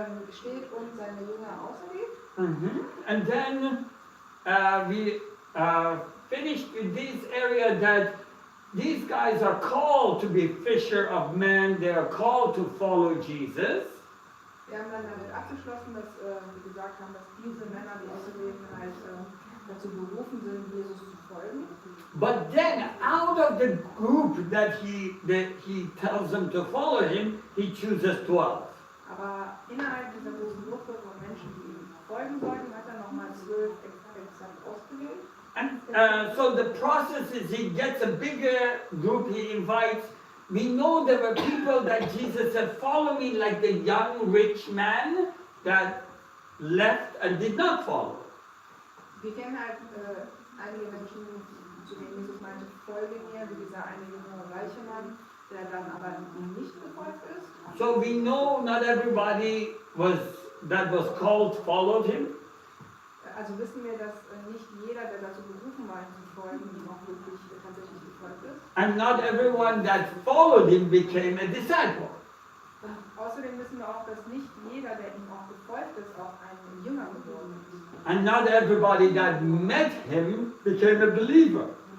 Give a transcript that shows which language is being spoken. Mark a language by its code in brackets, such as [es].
[de] Steht und seine Jünger auserwählt. [en] And then we finished with this area that these guys are called to be fisher of men. They are called to follow Jesus. [de] Wir haben dann damit abgeschlossen, dass wir gesagt haben, dass diese Männer, die Auserwählten, halt dazu berufen sind, Jesus zu folgen. [en] But then, out of the group that he tells them to follow him, he chooses 12. [de] Aber innerhalb dieser großen Gruppe von Menschen, die ihm folgen sollten, hat er nochmal 12 exakt ausgewählt. [en] And so the process is he gets a bigger group, he invites. We know there were people that Jesus said, follow me, like the young rich man that left and did not follow. [de] Wir kennen halt einige Menschen, zu denen Jesus meinte, folge mir, wie dieser eine junge reiche Mann, der dann aber nicht gefolgt ist. [en] So we know not everybody that was called followed him. [de] Also wissen wir, dass nicht jeder, der dazu berufen war, ihm zu folgen, ihm auch wirklich tatsächlich gefolgt ist. [en] And not everyone that followed him became a disciple. [de] Und außerdem wissen wir auch, dass nicht jeder, der ihm auch gefolgt ist, auch ein Jünger geworden ist. [en] And not everybody that met him became a believer.